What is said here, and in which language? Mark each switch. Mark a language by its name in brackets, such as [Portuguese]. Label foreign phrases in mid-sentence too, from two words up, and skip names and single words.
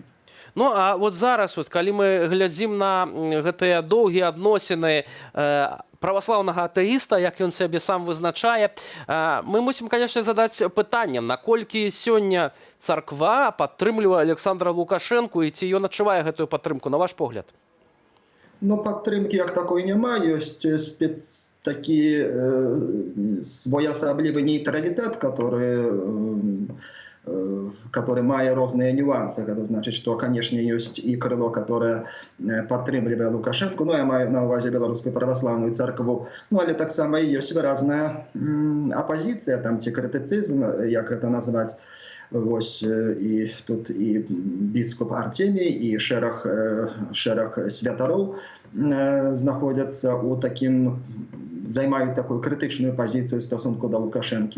[Belarusian] Ну, а вот зараз, калі мы глядзім на гэтыя доўгія адносіны праваслаўнага атэіста, як ён сябе сам вызначае, мы мусім, канешне, задаць пытанне, наколькі сёння царква падтрымлівае Александра Лукашэнку і ці ён адчувае гэтую падтрымку, на ваш погляд? Ну, падтрымкі як такой няма, ёсць такі своеасаблівы нейтралітэт, который мае розныя нюансы. [Russian] Это значит, что, конечно, есть и крыло, которое [Belarusian] падтрымлівае Лукашенко, ну, я маю на увазе Беларускую праваслаўную царкву, ну, але таксама і ёсць выразная апозіцыя, там, ці крытыцызм, як гэта назваць. Вось, і тут і біскуп Артемій, і шэраг святароў знаходзяцца у такім, займаюць такую крытычную пазіцыю ў стасунку да Лукашэнкі.